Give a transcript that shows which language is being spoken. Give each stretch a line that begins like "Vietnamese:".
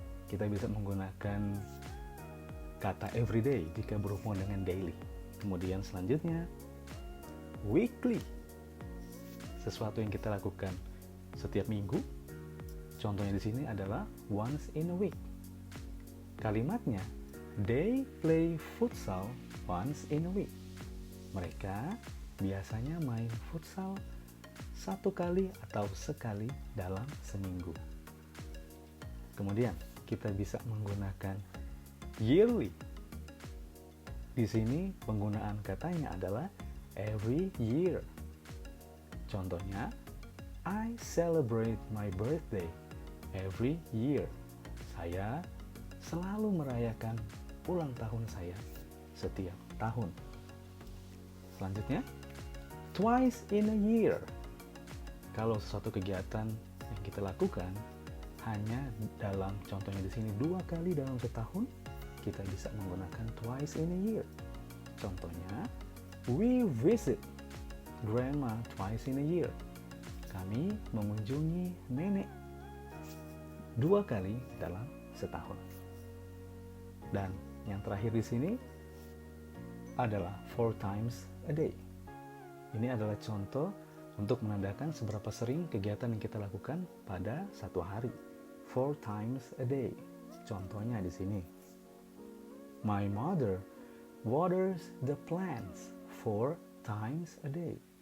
Indonesian: Kita bisa menggunakan kata everyday jika berhubungan dengan daily. Kemudian selanjutnya weekly, sesuatu yang kita lakukan setiap minggu. Contohnya di sini adalah once in a week.
English: Kalimatnya, they play futsal once in a week.
Indonesian: Mereka biasanya main futsal satu kali atau sekali dalam seminggu. Kemudian kita bisa menggunakan yearly. Di sini penggunaan katanya adalah every year.
English: Contohnya, I celebrate my birthday every year.
Indonesian: Saya selalu merayakan ulang tahun saya setiap tahun.
English: Selanjutnya, twice in a year.
Indonesian: Kalau suatu kegiatan yang kita lakukan hanya dalam, contohnya di sini 2 kali dalam setahun, kita bisa menggunakan twice in a year.
English: Contohnya, we visit grandma twice in a year.
Indonesian: kami mengunjungi nenek 2 kali dalam setahun. Dan yang terakhir di sini adalah 4 times a day. Ini adalah contoh untuk menandakan seberapa sering kegiatan yang kita lakukan pada satu hari.
English: 4 times a day.
Indonesian: Contohnya di sini.
English: My mother waters the plants 4 times a day.